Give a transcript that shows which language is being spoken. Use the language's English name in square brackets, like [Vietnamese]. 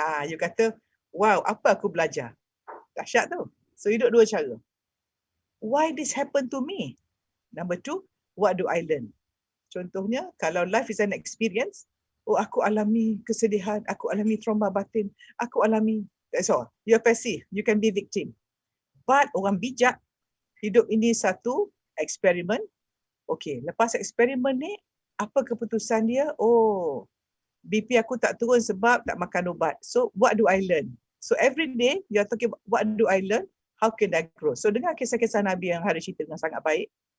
[Malay] You kata, wow, apa aku belajar? Dahsyat tu. So hidup dua cara. [English] Why this happened to me? Number two, what do I learn? [Malay] Contohnya, kalau [English] life is an experience, [Malay] aku alami kesedihan, aku alami trauma batin, aku alami, [English] that's all. You're passive, you can be victim. [Malay] But orang bijak, hidup ini satu eksperimen. Okay, lepas eksperimen ni, apa keputusan dia? BP aku tak turun sebab tak makan ubat. [English] So, what do I learn? So, every day, you're talking about what do I learn? How can I grow? [Malay] So, dengar kisah-kisah Nabi yang Harith cerita dengan sangat baik.